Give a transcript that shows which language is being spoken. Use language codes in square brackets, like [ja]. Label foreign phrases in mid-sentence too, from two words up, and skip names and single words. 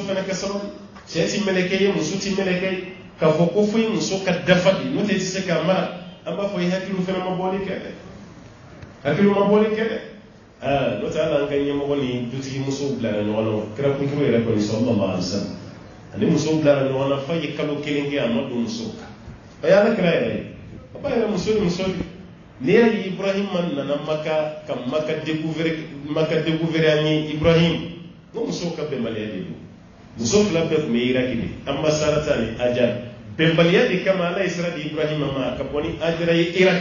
[bm] fana ka sabali cɛ ti mɛlɛkɛ ye muso ti mɛlɛkɛ ye k'a fɔ ko foyi muso ka dafa de n'o tɛ i tɛ se k'a mara an b'a fɔ i hakiliw fana ma bɔli kɛ dɛ hakiliw ma bɔli kɛ dɛ n'o tɛ ala an ka ɲɛmɔgɔ ni dutigi musow bilara ɲɔgɔn na kira kuntigi yɛrɛ kɔni [ar] صلى الله عليه وسلم [bm] ani musow bilara ɲɔgɔn na f'a ye kalo kelen kɛ a ma don musow kan o ye ala kira yɛrɛ ye a b'a yɛrɛ muso ni muso de n'i y'a ye ibrahima nana maka ka maka découvrir an ye ibrahim ko musow ka bɛnbaliya de don muso fila bɛɛ tun bɛ iraki de an ba sarata ni ajar bɛnbaliya de kama ala ye sira di ibrahima ma ka bɔ ni ajara ye iraki